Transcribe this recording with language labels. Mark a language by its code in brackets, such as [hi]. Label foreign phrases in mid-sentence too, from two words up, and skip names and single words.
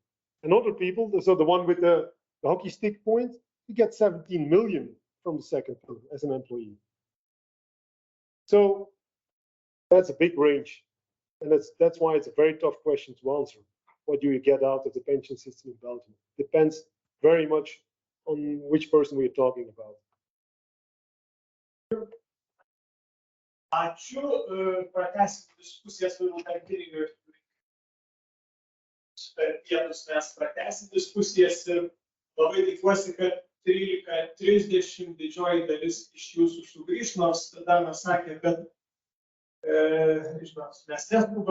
[en] And other people, so the one with the hockey stick point, you get 17 million from the second pillar as an employee. So that's a big range. And that's why it's a very tough question to answer. What do you get out of the pension system in Belgium? Depends very much on which person we're talking about. [lt] Ačiū, pratęsim diskusijas, per pietus mes pratęsim diskusijas ir labai tikiuosi, kad 13:30 didžioji dalis iš jūsų sugrįš, nors tada mes sakė, kad žinot, mes neskubame.